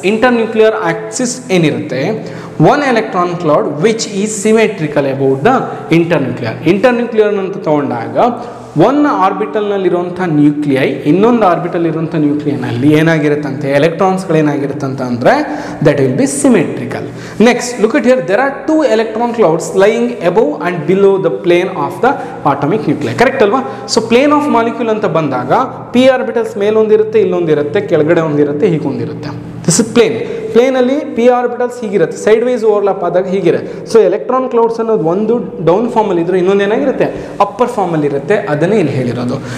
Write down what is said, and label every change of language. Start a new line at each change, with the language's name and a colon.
Kannada: Internuclear axis ಏನಿರುತ್ತೆ?
English: one electron cloud which is symmetrical about the internuclear
Kannada: ಅಂತ ತಗೊಂಡಾಗ ಒಂದು ಆರ್ಬಿಟಲ್ನಲ್ಲಿರುವಂಥ ನ್ಯೂಕ್ಲಿಯೈ ಇನ್ನೊಂದು ಆರ್ಬಿಟಲ್ ಇರುವಂಥ ನ್ಯೂಕ್ಲಿಯನಲ್ಲಿ ಏನಾಗಿರುತ್ತಂತೆ? ಎಲೆಕ್ಟ್ರಾನ್ಸ್ಗಳು ಏನಾಗಿರುತ್ತಂತ ಅಂದರೆ
English: That will be symmetrical. Next, look at here, there are 2 electron clouds lying above and below the plane of the atomic nuclei.
Kannada: Correct ಅಲ್ವಾ? So plane of molecule ಅಂತ ಬಂದಾಗ P orbitals ಮೇಲೊಂದಿರುತ್ತೆ, ಇಲ್ಲೊಂದಿರುತ್ತೆ, ಕೆಳಗಡೆ ಒಂದಿರುತ್ತೆ, ಹೀಗೊಂದಿರುತ್ತೆ. This is ಪ್ಲೇನಲ್ಲಿ P orbitals ಹೀಗಿರುತ್ತೆ, side wise ಓವರ್ಲಾಪ್ ಆದಾಗ ಹೀಗಿರುತ್ತೆ. So electron clouds ಅನ್ನೋದು ಒಂದು down ಫಾರ್ಮಲ್ಲಿ ಇದ್ರೆ ಇನ್ನೊಂದು ಏನಾಗಿರುತ್ತೆ? ಅಪ್ಪರ್ ಫಾರ್ಮಲ್ಲಿ ಇರುತ್ತೆ. ಅದನ್ನೇ ಇಲ್ಲಿ ಹೇಳಿರೋದು.